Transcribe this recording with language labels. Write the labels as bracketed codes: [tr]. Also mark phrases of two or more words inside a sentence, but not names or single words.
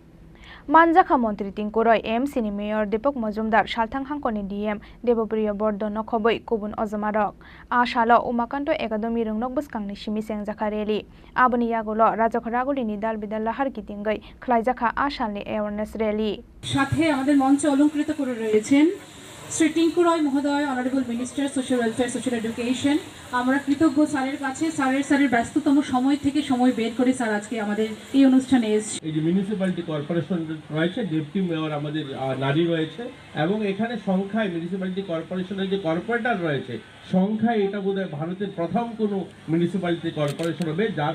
[trp] Manjaka Montri Tinkoroi MC ni Mayor Deepak Majumdar Shalthang Hangkoni DM Debapriya Bordona Khoboi Kubun Ozamarok Ashalo Umakanto Academy Rungnok Buskangni Shimi Sengjaka rally Aboni Yagulo Rajakhoraguli ni Dal Bidal Lahar Kitingai Khlaijaka Ashalni [en] awareness rally [bn] সাথে আমাদের মঞ্চে অলংকৃত করে রয়েছেন শ্রী টিঙ্কু রয় মহোদয় [en] Honourable Minister Social Welfare Social Education [bn] আমরা কৃতজ্ঞ স্যারের কাছে স্যারের ব্যস্ততম সময় থেকে সময় বের করে স্যার আজকে আমাদের এই অনুষ্ঠানে এসেছে এই যে [en] Municipality Corporation [bn] রয়েছে [en] Deputy Mayor [bn] আমাদের নারী রয়েছে এবং এখানে সংখ্যায় মিউনিসিপ্যালিটি কর্পোরেশনের যে কর্পোরেটর রয়েছে সংখ্যায় এটা বোধহয় ভারতের প্রথম কোনো [en] Municipality Corporation [bn] হবে যার